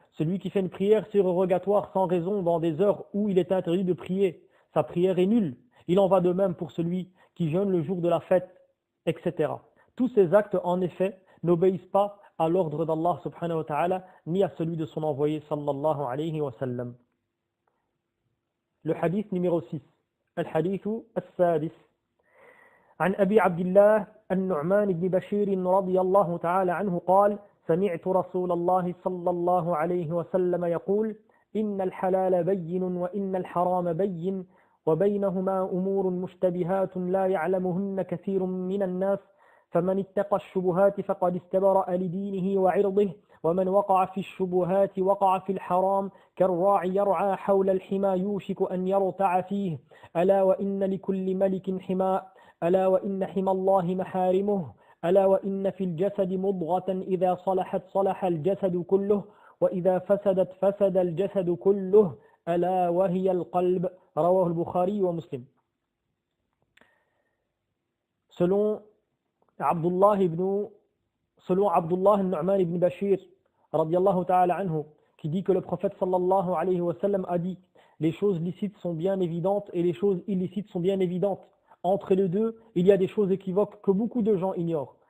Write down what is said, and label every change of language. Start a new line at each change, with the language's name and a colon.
French: Celui qui fait une prière surrogatoire sans raison dans des heures où il est interdit de prier, sa prière est nulle. Il en va de même pour celui qui jeûne le jour de la fête, etc. Tous ces actes, en effet, n'obéissent pas à l'ordre d'Allah subhanahu wa ta'ala, ni à celui de son envoyé sallallahu alayhi wa sallam. Le hadith numéro 6.
Arabic: الحديث السادس عن أبي عبد الله النعمان بن بشير رضي الله تعالى عنه قال سمعت رسول الله صلى الله عليه وسلم يقول إن الحلال بين وإن الحرام بين وبينهما أمور مشتبهات لا يعلمهن كثير من الناس فمن اتقى الشبهات فقد استبرأ لدينه وعرضه ومن وقع في الشبهات وقع في الحرام كالراعي يرعى حول الحمى يوشك أن يرتع فيه ألا وإن لكل ملك حماء ألا وإن حمى الله محارمه ألا وإن في الجسد مضغة إذا صلحت صلح الجسد كله وإذا فسدت فسد الجسد كله ألا وهي القلب رواه البخاري ومسلم.
French: Selon Abdullah al-Nu'man ibn Bashir radiyallahu ta'ala anhu, qui dit que le prophète sallallahu alayhi wa sallam a dit les choses licites sont bien évidentes et les choses illicites sont bien évidentes. Entre les deux, il y a des choses équivoques que beaucoup de gens ignorent.